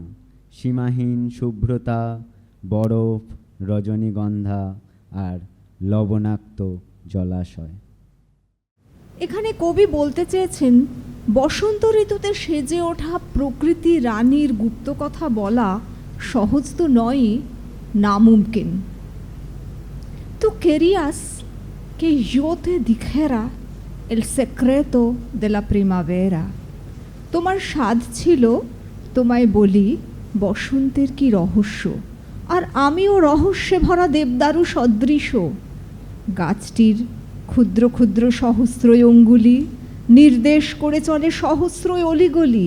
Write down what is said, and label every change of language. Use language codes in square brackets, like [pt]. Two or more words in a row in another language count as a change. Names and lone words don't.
[bn] সীমাহীন শুভ্রতা, বরফ, রজনীগন্ধা আর লবণাক্ত জলাশয়। এখানে কবি বলতে চেয়েছেন বসন্ত ঋতুতে সেজে ওঠা প্রকৃতি রানীর গুপ্তকথা বলা সহজ তো নয়ই, নামুমকিন। [es] তো querías que yo te dijera el secreto de la primavera। [bn] তোমার স্বাদ ছিল তোমায় বলি বসন্তের কি রহস্য, আর আমিও রহস্যে ভরা দেবদারু সদৃশ। গাছটির ক্ষুদ্র ক্ষুদ্র সহস্রই অঙ্গুলি নির্দেশ করে চলে সহস্রই অলিগলি।